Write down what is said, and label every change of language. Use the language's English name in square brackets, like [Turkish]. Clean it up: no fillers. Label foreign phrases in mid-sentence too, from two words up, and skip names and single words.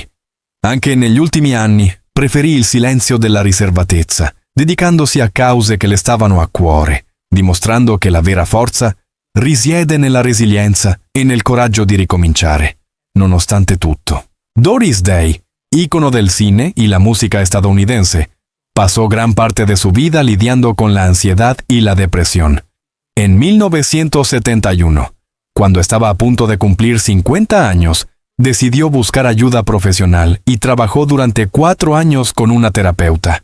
[Italian] Anche negli ultimi anni preferì il silenzio della riservatezza, dedicandosi a cause che le stavano a cuore, dimostrando che la vera forza risiede nella resilienza e nel coraggio di ricominciare, nonostante tutto. [Spanish] Doris Day, ícono del cine y la música estadounidense, pasó gran parte de su vida lidiando con la ansiedad y la depresión. En 1971, cuando estaba a punto de cumplir 50 años, decidió buscar ayuda profesional y trabajó durante 4 años con una terapeuta.